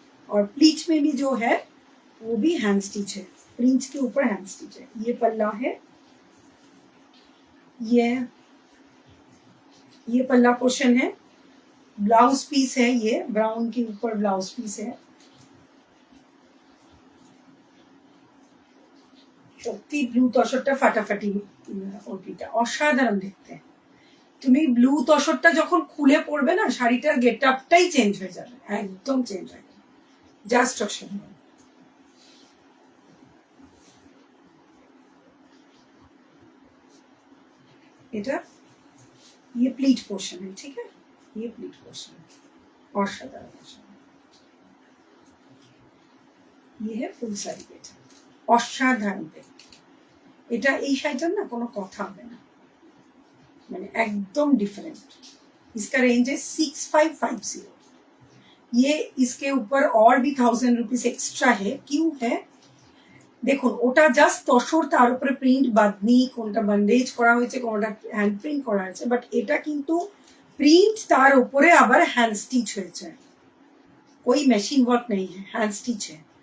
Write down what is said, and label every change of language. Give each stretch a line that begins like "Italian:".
Hindi: और प्लीच में भी जो है वो भी हैंड स्टिच है, प्लीच के ऊपर हैंड स्टिच है। ये पल्ला है, ये पल्ला पोर्शन है, ब्लाउज पीस है, ये ब्राउन के ऊपर ब्लाउज पीस है।
Bangla: সত্যি ব্লু তসরটা ফাটাফাটি, ওটিটা অসাধারণ দেখতে। তুমি ব্লু তসরটা যখন খুলে পড়বে না, শাড়িটার গেট আপটাই চেঞ্জ হয়ে যাবে, একদম চেঞ্জ হয়ে যাবে, জাস্ট অসাধারণ।
Hindi: এটা ये प्लीट पोर्शन है, ठीक है, ये प्लीट पोर्शन है,
Bangla: অসাধারণ অসাধারণ।
Hindi: ये है फुल साड़ी गेट,
Bangla: অসাধারণ দেখতে। এটা এই শাড়িটার না কোনো কথা হবে না, মানে একদম डिफरेंट।
Hindi: इसका रेंज है 6550। ये इसके ऊपर और भी 1000 रुपीज एक्स्ट्रा है, क्यों है
Bangla: দেখুন, ওটা জাস্ট তসর, তার উপরে প্রিন্ট বাঁধনি, কোনটা বন্ডেজ করা হয়েছে, কোনটা হ্যান্ড প্রিন্ট করা হয়েছে, বাট এটা কিন্তু প্রিন্ট তার উপরে আবার হ্যান্ড স্টিচ হয়েছে, कोई মেশিন ওয়ার্ক নেই, হ্যান্ড স্টিচ है।